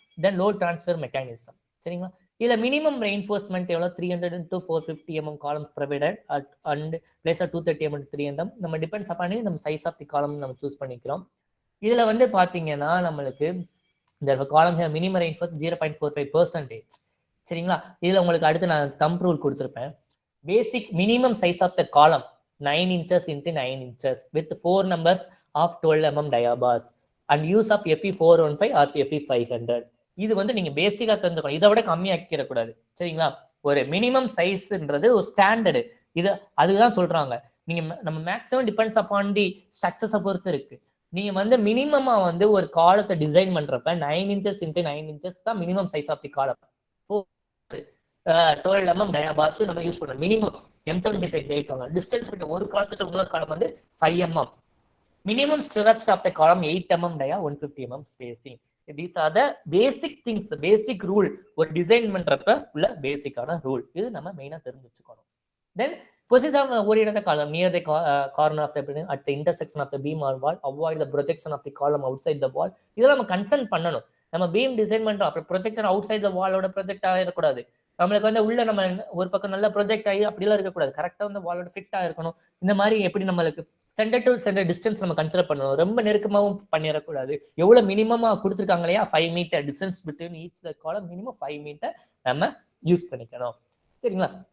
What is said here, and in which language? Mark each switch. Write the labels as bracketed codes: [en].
[ta] தென் load transfer mechanism. சரிங்களா? இதுல minimum reinforcement எவ்வளோ 300 to 450 mm columns provided and place 230 mm to 300. நம்ம depends பண்ணி நம்ம சைஸ் ஆஃப் தி காலம் நம்ம சூஸ் பண்ணிக்கிறோம். இதுல வந்து பாத்தீங்கன்னா நம்மளுக்கு இந்த காலம் மினிமம் ரெயின்ஃபோர்ஸ் 0.45%. சரிங்களா? இதுல உங்களுக்கு அடுத்து நான் தம்ப் ரூல் கொடுத்துருப்பேன். [en] Basic minimum size of the column 9 inches into 9 inches with 4 numbers of 12 mm diabars and use of FE 415 or FE 500. [ta] இது வந்து நீங்க பேசிக்கா தெரிஞ்சுக்கணும், இதை விட கம்மியாக்கிடக்கூடாது. சரிங்களா? ஒரு மினிமம் சைஸ்ன்றது ஒரு ஸ்டாண்டர்டு, இது அதுதான் சொல்றாங்க. நீங்க நம்ம மேக்ஸிமம் டிபெண்ட்ஸ் அப்பான் தி ஸ்ட்ரக்சர்ஸை பொறுத்து இருக்கு. நீங்க வந்து மினிமமா வந்து ஒரு காலத்தை டிசைன் பண்றப்ப 9 inches into 9 inches தான் மினிமம் சைஸ் ஆஃப் தி காலம். 12 mm டயாபார்ஸ் நம்ம யூஸ் பண்ணணும். மினிமம் M25 ஜெயிப்பாங்க. டிஸ்டன்ஸ் விட்டு ஒரு காலத்துக்கு இன்னொரு காலம் வந்து 5 mm. Minimum stirrups of the காலம் 8 mm டயா, 150 mm spacing. [en] These are the basic things, basic rule. [ta] ஒரு டிசைன் பண்றப்ப உள்ள பேசிக்கான ரூல் இது நம்ம மெயினா தெரிஞ்சு வச்சுக்கணும். [en] Then position of oriented column near the corner of the building at the intersection of the beam or wall, avoid the projection of the column outside the wall. [ta] இதெல்லாம் நம்ம கன்சர்ன் பண்ணணும். நம்ம பீம் டிசைன் பண்றோம், அப்புறம் projector out side the வாலோட project ஆகிடக்கூடாது. நம்மளுக்கு வந்து உள்ள நம்ம ஒரு பக்கம் நல்லா ப்ரொஜெக்ட் ஆகி அப்படிலாம் இருக்கக்கூடாது. கரெக்டா வந்து வாலோட ஃபிட் ஆகிருக்கணும். இந்த மாதிரி எப்படி நம்மளுக்கு சென்டர் டு சென்டர் டிஸ்டன்ஸ் நம்ம கன்சிடர் பண்ணணும். ரொம்ப நெருக்கமாகவும் பண்ணிடக்கூடாது. எவ்வளவு மினிமமா கொடுத்துருக்காங்க இல்லையா, 5 மீட்டர் டிஸ்டன்ஸ் பிட்வீன் ஈச் த காலம், மினிமம் 5 மீட்டர் நம்ம யூஸ் பண்ணிக்கணும். சரிங்களா?